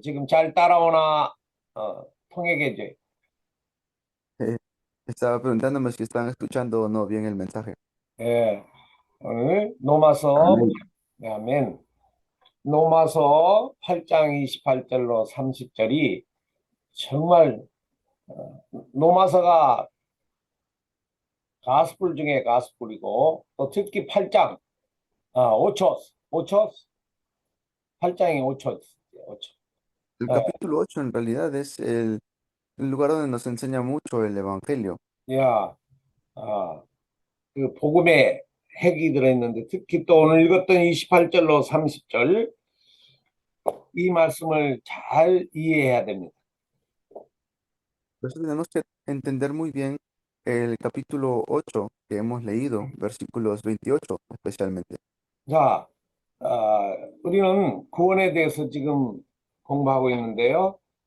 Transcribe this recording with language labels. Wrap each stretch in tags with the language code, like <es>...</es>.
<ko>지금 잘 따라오나, 통역해줘요.</ko> <es>Estaba preguntándome si están escuchando o no bien el mensaje.</es> <ko>예. 오늘 로마서, 아멘. 로마서 8장 28절로 30절이 정말, 로마서가 가스풀 중에 가스풀이고, 또 특히 8장, 5초, 8장이 5초.</ko> <es>El capítulo 8 en realidad es el lugar donde nos enseña mucho el Evangelio.</es> <ko>야, 그 복음의 핵이 들어있는데 특히 또 오늘 읽었던 28절로 30절 이 말씀을 잘 이해해야 됩니다.</ko> <es>Por eso tenemos que entender muy bien el capítulo 8 que hemos leído, versículos 28 especialmente.</es> <ko>자, 우리는 구원에 대해서 지금 공부하고 있는데요.</ko>